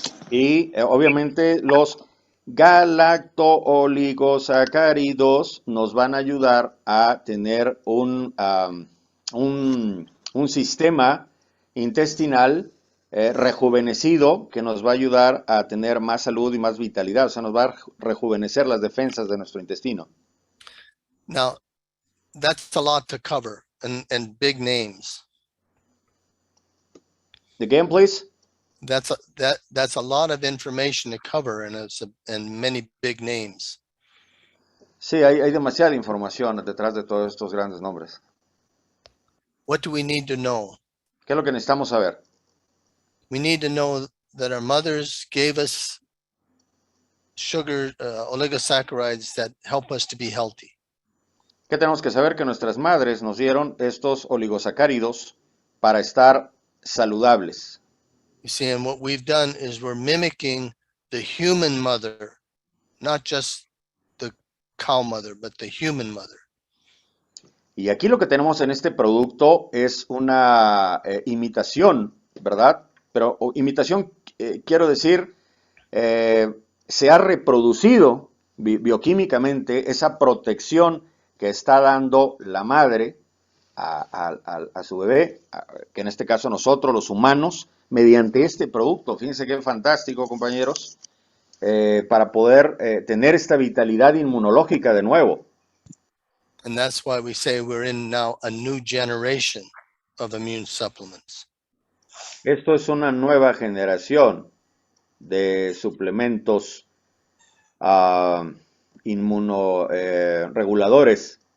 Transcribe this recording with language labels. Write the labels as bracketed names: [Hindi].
[Spanish] Y obviamente los galacto-oligosacáridos nos van a ayudar a tener un sistema intestinal rejuvenecido que nos va a ayudar a tener más salud y más vitalidad, o sea, nos va a rejuvenecer las defensas de nuestro intestino. [English] Now, that's a lot to cover and big names. Again, please. That's a lot of information to cover and many big names. [Spanish] Sí, hay demasiada información detrás de todos estos grandes nombres. [English] What do we need to know? [Spanish] ¿Qué es lo que necesitamos saber? [English] We need to know that our mothers gave us sugar oligosaccharides that help us to be healthy. [Spanish] ¿Qué tenemos que saber? Que nuestras madres nos dieron estos oligosacáridos para estar saludables. [English] You see, and what we've done is we're mimicking the human mother, not just the cow mother, but the human mother. [Spanish] Y aquí lo que tenemos en este producto es una imitación, ¿verdad? Pero imitación, quiero decir, se ha reproducido bioquímicamente esa protección que está dando la madre a su bebé, que en este caso nosotros, los humanos, mediante este producto. Fíjense qué fantástico, compañeros, para poder tener esta vitalidad inmunológica de nuevo. [English] And that's why we say we're in now a new generation of immune supplements. [Spanish] Esto es una nueva generación de suplementos inmunoreguladores.